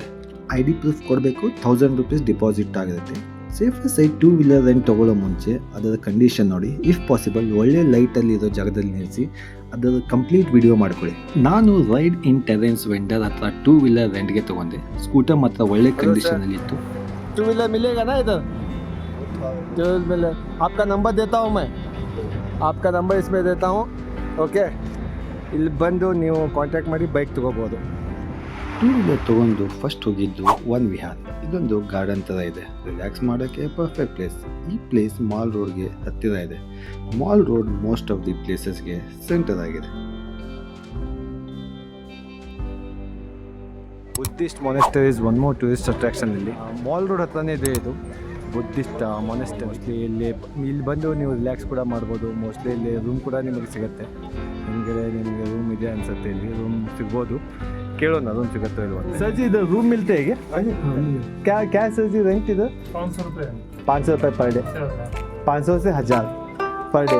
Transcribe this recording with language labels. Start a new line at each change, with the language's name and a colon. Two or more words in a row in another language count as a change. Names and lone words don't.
English: ID proof
Kannada: ಕೊಡಬೇಕು, 1000
English: rupees deposit
Kannada: ಆಗಿರುತ್ತೆ.
English: safe side
Kannada: 2
English: wheeler rent
Kannada: ತೊಗೊಳ್ಳೋ ಮುಂಚೆ ಅದರ ಕಂಡೀಷನ್ ನೋಡಿ.
English: if possible
Kannada: ಒಳ್ಳೆ ಲೈಟಲ್ಲಿ ಇರೋ ಜಾಗದಲ್ಲಿ ನಿಲ್ಲಿಸಿ ಅದರ
English: complete video
Kannada: ಮಾಡ್ಕೊಳ್ಳಿ. ನಾನು ರೈಡ್ ಇನ್ ಟೆರೆನ್ಸ್ ವೆಂಡರ್ ಹತ್ರ 2
English: wheeler rent
Kannada: ತೊಗೊಂಡೆ. ಸ್ಕೂಟರ್ ಮಾತ್ರ ಒಳ್ಳೆ ಕಂಡೀಷನಲ್ಲಿ ಇತ್ತು.
Hindi: 2 व्हीलर मिलेगा ना इधर? 2 व्हीलर आपका नंबर देता हूँ मैं, आपका नंबर इसमें देता हूँ.
Kannada: ಓಕೆ, ಇಲ್ಲಿ ಬಂದು ನೀವು ಕಾಂಟ್ಯಾಕ್ಟ್ ಮಾಡಿ ಬೈಕ್ ತೊಗೋಬೋದು. 2 ವೀಲರ್ ತೊಗೊಂಡು ಫಸ್ಟ್ ಹೋಗಿದ್ದು ಒನ್ ವಿಹಾರ್. ಇದೊಂದು ಗಾರ್ಡನ್ ಥರ ಇದೆ, ರಿಲ್ಯಾಕ್ಸ್ ಮಾಡೋಕ್ಕೆ
English: perfect place.
Kannada: ಈ ಪ್ಲೇಸ್ ಮಾಲ್ ರೋಡ್ಗೆ ಹತ್ತಿರ ಇದೆ. ಮಾಲ್ ರೋಡ್
English: most of the places
Kannada: ಸೆಂಟರ್ ಆಗಿದೆ.
English: Buddhist monasteries one more tourist attraction.
Kannada: ಇಲ್ಲಿ ಮಾಲ್ ರೋಡ್ ಹತ್ರನೇ ಇದೆ ಇದು
English: Buddhist monastery.
Kannada: ಮೋಸ್ಟ್ಲಿ ಇಲ್ಲಿ ಬಂದು ನೀವು ರಿಲ್ಯಾಕ್ಸ್ ಕೂಡ ಮಾಡ್ಬೋದು. ಮೋಸ್ಟ್ಲಿ ಇಲ್ಲಿ ರೂಮ್ ಕೂಡ ನಿಮಗೆ ಸಿಗುತ್ತೆ. ನಿಮಗೆ ರೂಮ್ ಇದೆ ಅನ್ಸುತ್ತೆ, ಇಲ್ಲಿ ರೂಮ್ ಸಿಗ್ಬೋದು. ಕೇಳೋಣ ರೂಮ್ ಸಿಗುತ್ತೆ ಇಲ್ವಾ.
Hindi: सर जी इधर रूम मिलते हैं क्या? क्या सर जी रेंट इधर? 500 रुपये 500 रुपये
English: per day,
Hindi: 500 से 1000
English: per day.